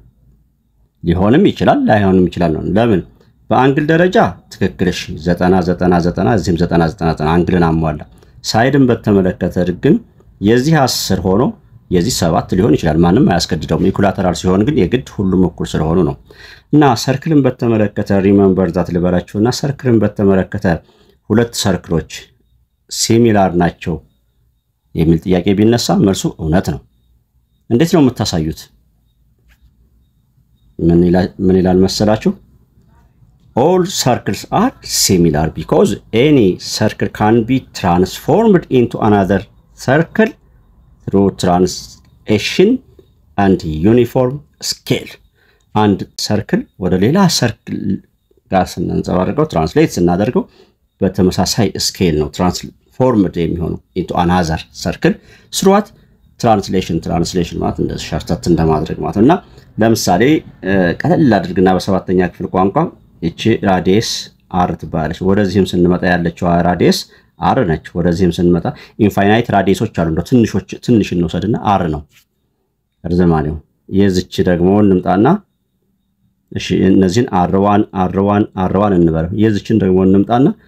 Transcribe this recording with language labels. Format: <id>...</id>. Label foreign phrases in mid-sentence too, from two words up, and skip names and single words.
<am>ሊሆንም ይችላል ላይሆንም ይችላል ነው ለምን በአንግል ደረጃ ትክክልሽ 90 እዚህም 90 አንግልን አሟላ ሳይድን በተመለከተ ግን የዚህ 10 ሆኖ የዚህ 7 ሊሆን ይችላል ማንም አያስገድደውም ኢኩላተራል ሲሆን ግን የግድ ሁሉም እኩል ስለሆኑ ነው እና ሰርክልን በተመለከተ</am> <en>remember that</en> <am>ልበራችሁና ሰርክልን በተመለከተ ሁለት ሰርክሎች ሲሚላር ናቸው የሚል ጥያቄ ቢነሳ መልሱ እውነት ነው እንዴት ነው የምታሳዩት ምን ይላል መሰላችሁ</am> <en>all circles are similar because any circle can be transformed into another circle through translation and uniform scale and circle</en> <am>ወደ ሌላ circle ጋር ስናንጸባርቀው ትራንስሌት ስናደርገው በተመሳሳይ ስኬል ነው transformed የሚሆነው</am> <en>into another circle through translation</en> <am>ማለት እንደዚህ ሻርታት እንደማድረግ ማለትና ለምሳሌ ቀለል አድርግና በሰባተኛ ክፍል ቋንቋ እቺ ራዲየስ r ትባላለች ወደዚህም ስንመጣ ያለችው ራዲየስ r ነች ወደዚህም ስንመጣ ኢንፋይናይት ራዲየሶች አሉ እንደ ትንሽ እንወሰድና r ነው ርዝማኔው የዚች ደግሞ እንምጣና እሺ እነዚህን r1 እንበለው የዚችን ደግሞ እንምጣና</am>